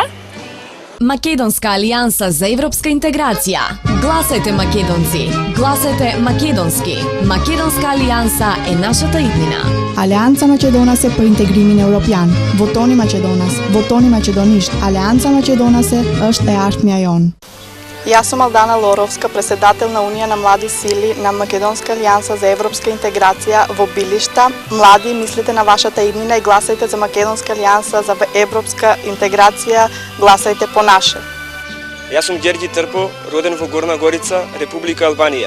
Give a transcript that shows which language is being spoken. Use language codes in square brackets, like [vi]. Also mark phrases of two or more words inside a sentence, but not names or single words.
[mk] Македонска алијанса за европска интеграција. Гласајте македонци, гласајте македонски. Македонска алијанса е нашата иднина. [sq] Aleanca Maqedonase për integrimin evropian. Votoni maqedonas, votoni maqedonisht. Алијанса Македонасе është e ardhmja jon. [mk] Јас сум Алдана Лоровска, председател на Унија на млади сили на Македонска алијанса за европска интеграција во Билишта. Млади, мислите на вашата иднина и гласајте за Македонска алијанса за европска интеграција, гласајте по наше. Јас сум Ѓерѓи Трпо, роден во Горна Горица, Република Албанија.